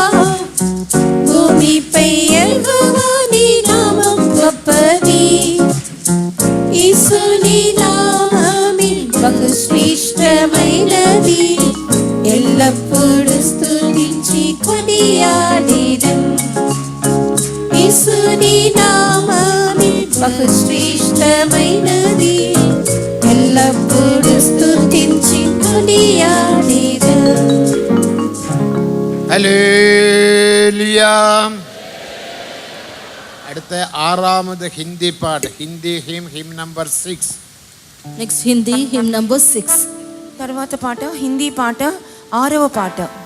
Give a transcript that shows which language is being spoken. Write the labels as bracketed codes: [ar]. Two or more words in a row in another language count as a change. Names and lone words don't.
[te] భూమిపై యెహోవా నీ నామం గొప్పది యేసుని నామమే బహుశ్రేష్టమైనది ఎల్లప్పుడూ స్తుతించి కొనియాడేదం యేసుని నామమే బహుశ్రేష్టమైనది ఎల్లప్పుడూ స్తుతించి కొనియాడేదం [ml] ഹല്ലേലൂയ. അടുത്ത ആറാമത് ഹിന്ദി പാട്ട് [en] Hindi hymn number 6. Next Hindi hymn number 6. [te] తర్వాత పాట హిందీ పాట 6వ పాట